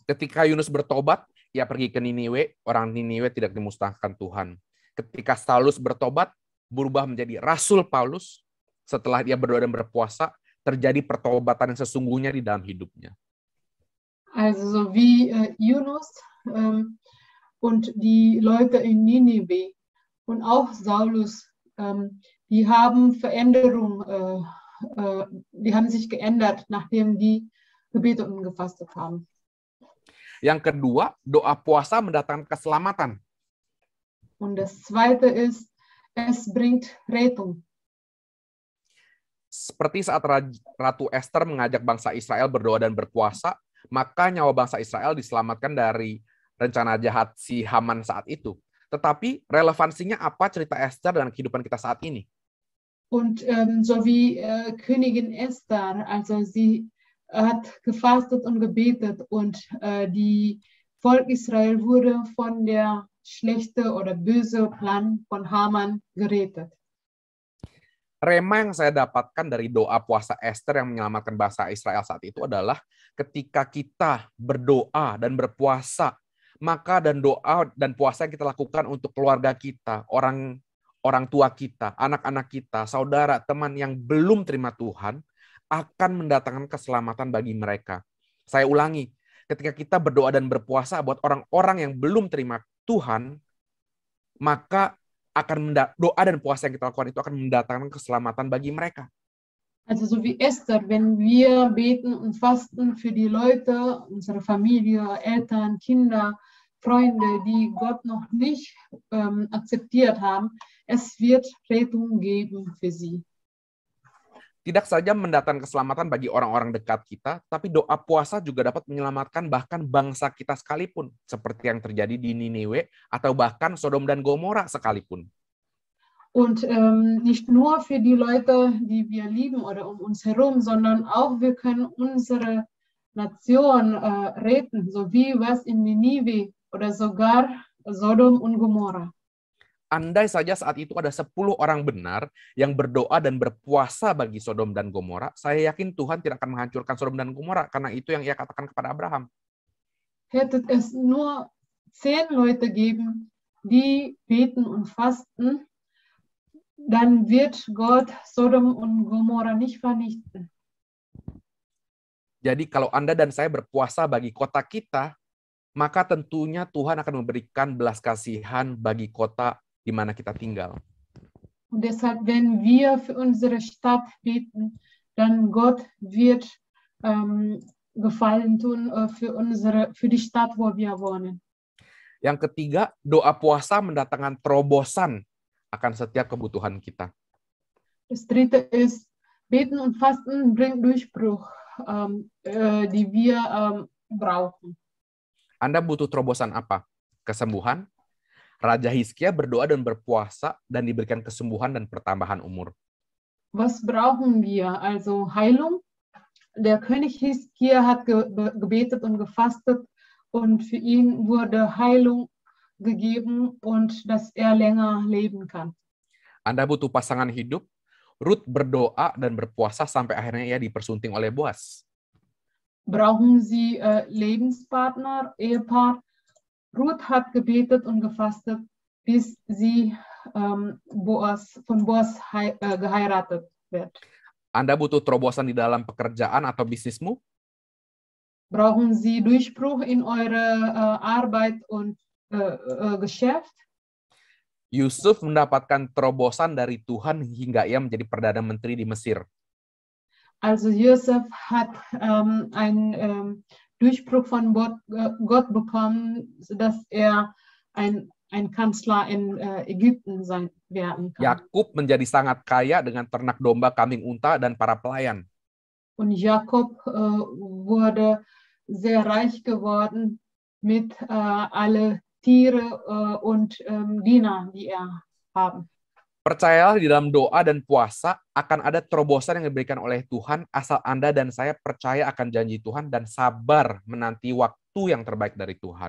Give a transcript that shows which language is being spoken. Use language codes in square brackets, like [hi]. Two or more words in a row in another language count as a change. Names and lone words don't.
[id] Ketika Yunus bertobat, ia pergi ke Niniwe, orang Niniwe tidak dimusnahkan Tuhan. Ketika Saulus bertobat, berubah menjadi Rasul Paulus, setelah dia berdoa dan berpuasa, terjadi pertobatan yang sesungguhnya di dalam hidupnya. [de] Also so wie Yunus und die Leute in Ninive und auch Saulus, die haben Veränderung, die haben sich geändert, nachdem die gebetet und gefastet haben. [id] Yang kedua, doa puasa mendatangkan keselamatan. [de] Und das zweite ist, es bringt Rettung. [id] Seperti saat Ratu Esther mengajak bangsa Israel berdoa dan berpuasa, maka nyawa bangsa Israel diselamatkan dari rencana jahat si Haman saat itu. Tetapi relevansinya apa cerita Esther dan kehidupan kita saat ini? [de] Und so wie Königin Esther, also sie hat gefastet und gebetet und die Volk Israel wurde von der schlechte oder böse Plan von Haman gerettet. [id] Rema yang saya dapatkan dari doa puasa Esther yang menyelamatkan bangsa Israel saat itu adalah ketika kita berdoa dan berpuasa, maka dan doa dan puasa yang kita lakukan untuk keluarga kita, orang tua kita, anak-anak kita, saudara, teman yang belum terima Tuhan, akan mendatangkan keselamatan bagi mereka. Saya ulangi, ketika kita berdoa dan berpuasa buat orang-orang yang belum terima Tuhan, maka doa dan puasa yang kita lakukan itu akan mendatangkan keselamatan bagi mereka. [de] Also so wie Esther, wenn wir beten und fasten für die Leute, unsere Familie, Eltern, Kinder, Freunde, die Gott noch nicht akzeptiert haben, es wird Rettung geben für sie. [id] Tidak saja mendatangkan keselamatan bagi orang-orang dekat kita, tapi doa puasa juga dapat menyelamatkan bahkan bangsa kita sekalipun, seperti yang terjadi di Niniwe atau bahkan Sodom dan Gomora sekalipun. [de] Und nicht nur für die Leute, die wir lieben oder um uns herum, sondern auch wir können unsere Nation retten, so wie was in Ninive oder sogar Sodom und Gomorra. [id] Andai saja saat itu ada 10 orang benar yang berdoa dan berpuasa bagi Sodom dan Gomora, saya yakin Tuhan tidak akan menghancurkan Sodom dan Gomora, karena itu yang ia katakan kepada Abraham. [de] Hätte es nur 10 Leute geben, die beten und fasten, dann wird Gott Sodom und Gomorra nicht vernichten. [id] Jadi kalau Anda dan saya berpuasa bagi kota kita, maka tentunya Tuhan akan memberikan belas kasihan bagi kota di mana kita tinggal. [de] Und deshalb, wenn wir für unsere Stadt beten, dann Gott wird Gefallen tun für die Stadt, wo wir wohnen. [id] Yang ketiga, doa puasa mendatangkan terobosan akan setiap kebutuhan kita. [de] Das dritte ist, beten und fasten bringt Durchbruch, die wir brauchen. [id] Anda butuh terobosan apa? Kesembuhan? Raja Hizkia berdoa dan berpuasa dan diberikan kesembuhan dan pertambahan umur. [de] Was brauchen wir? Also Heilung. Der König Hizkia hat gebetet und gefastet und für ihn wurde Heilung gegeben und dass er länger leben kann. [id] Anda butuh pasangan hidup. Ruth berdoa dan berpuasa sampai akhirnya ia dipersunting oleh Boas. [de] Brauchen Sie Lebenspartner, Ehepaar? Ruth hat gebetet und gefastet, bis sie von Boas geheiratet wird. [id] Anda butuh terobosan di dalam pekerjaan atau bisnismu? [de] Brauchen Sie Durchbruch in eure Arbeit und Geschäft? [id] Yusuf mendapatkan terobosan dari Tuhan hingga ia menjadi Perdana Menteri di Mesir. [de] Also Josef hat einen Durchbruch von Gott bekommen, dass er ein Kanzler in Ägypten werden kann. [id] Yakub menjadi sangat kaya dengan ternak domba, kambing unta, dan para pelayan. [de] Und Jakob wurde sehr reich geworden mit alle Tiere und Diener, die er haben. [id] Percayalah di dalam doa dan puasa akan ada terobosan yang diberikan oleh Tuhan asal Anda dan saya percaya akan janji Tuhan dan sabar menanti waktu yang terbaik dari Tuhan.